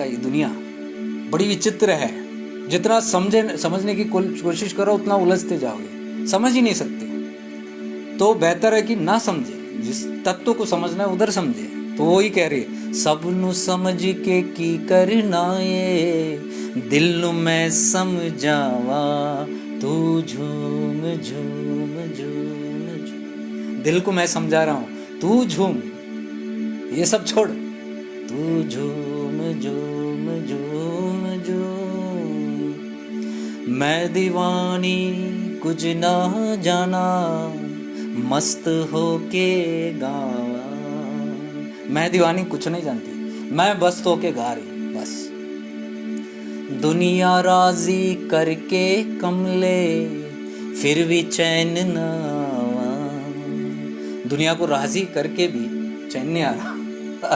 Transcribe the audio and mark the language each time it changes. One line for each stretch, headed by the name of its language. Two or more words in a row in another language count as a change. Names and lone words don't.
Hindi: ये दुनिया बड़ी विचित्र है। जितना समझने की कोशिश करो उतना उलझते जाओगे, समझ ही नहीं सकते। तो बेहतर है कि ना समझे, जिस तत्व को समझना है उधर समझे। तो वो ही कह रही है,
Punjabi: सब नू समझ के की करना ये, दिल नू मैं समझावा। तू झूम झूम झूम झूम।
Hindi: दिल को मैं समझा रहा हूँ, तू झूम, ये सब छोड़।
Punjabi: तू झूम झूम झूम झूम। मैं दीवानी कुछ ना जाना, मस्त होके गावा।
Hindi: मैं दीवानी कुछ नहीं जानती, मैं बस होके गा रही बस।
Punjabi: दुनिया राजी करके कमले, फिर भी चैन ना आवा।
Hindi: दुनिया को राजी करके भी चैन नहीं आ रहा।